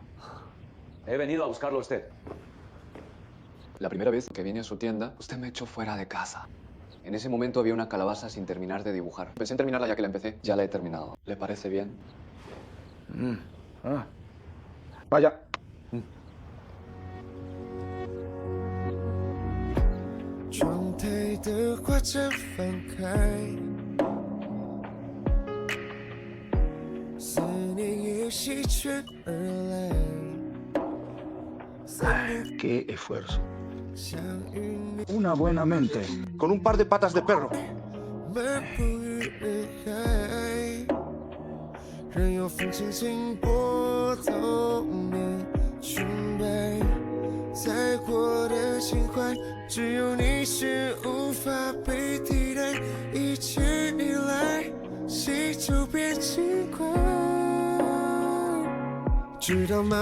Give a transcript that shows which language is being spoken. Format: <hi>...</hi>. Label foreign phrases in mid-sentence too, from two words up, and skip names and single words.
<es>He venido a buscarlo a usted. La primera vez que vine a su tienda, usted me echó fuera de casa. En ese momento había una calabaza sin terminar de dibujar. Pensé en terminarla ya que la empecé. Ya la he terminado. ¿Le parece bien? Vaya.</es> <zh>窗台的画展翻开，思念也席卷而来。</zh> <es>Qué esfuerzo.</es> <zh>相遇你</zh> <es>Una buena mente. Con un par de patas de perro.</es> <zh>漫步于人海，任由风轻轻拨动你裙摆，再过的情怀，只有你是无法被替代，一切你来，心就变轻快，知道吗？</zh>